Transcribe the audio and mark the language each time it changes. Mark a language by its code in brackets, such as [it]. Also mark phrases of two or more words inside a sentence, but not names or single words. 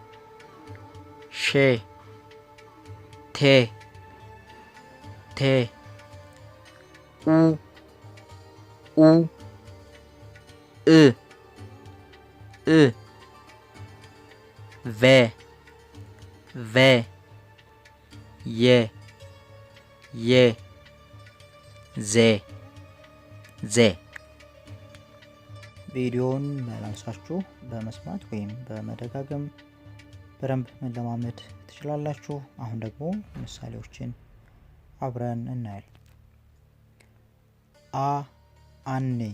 [am] ሼ ቴ ቴ ኡ ኡ እ እ ቬ ቬ የ የ ዜ ዜ። ቪዲዮውን መላልሳችሁ በመስማት ወይም በመደጋገም በደንብ መለማመድ ትችላላችሁ። አሁን ደግሞ ምሳሌዎችን አብረን እናያለን። አ አኔ